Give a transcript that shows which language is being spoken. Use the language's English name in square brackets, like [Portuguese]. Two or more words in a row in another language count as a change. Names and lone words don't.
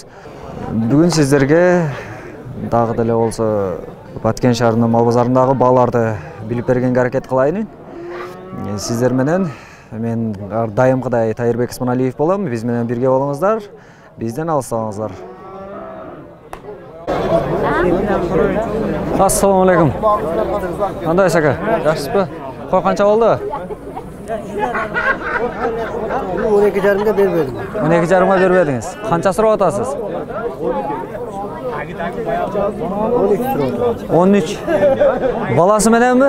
[Kyrgyz] Бүгүн сиздерге дагы деле болсо Баткен шаарынын мал базарындагы бааларды билип бергенге аракет кылайын. Сиздер менен мен дайымкыдай Тайырбек Исманалиев болом. Биз менен бирге болуңуздар. Бизден алыстабаңыздар. [Arabic] السلام عليكم. [Uzbek] Qanday aka? Yaxshisiz? Qo'y qancha oldi? 12,5 ga berdim. 12,5 ga berbedingiz. Qancha so'rab otasiz? 13. [Kyrgyz] Balasi menenmi?